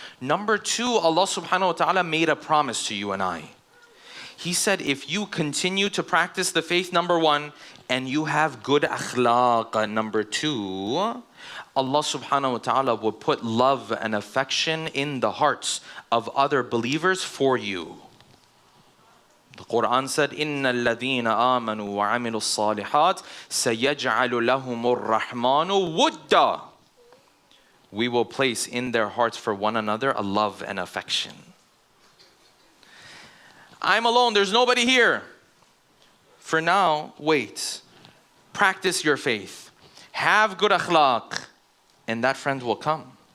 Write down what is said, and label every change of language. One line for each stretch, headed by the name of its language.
English: Number two, Allah subhanahu wa ta'ala made a promise to you and I. He said, if you continue to practice the faith, number one, and you have good akhlaq, number two, Allah subhanahu wa ta'ala will put love and affection in the hearts of other believers for you. The Quran said,
Arabic: إِنَّ الَّذِينَ آمَنُوا وَعَمِلُوا الصَّالِحَاتِ سَيَجْعَلُ لَهُمُ الرَّحْمَنُ وُدًّا.
English: We will place in their hearts for one another a love and affection. I'm alone, there's nobody here. For now, wait. Practice your faith. Have good akhlaq. And that friend will come.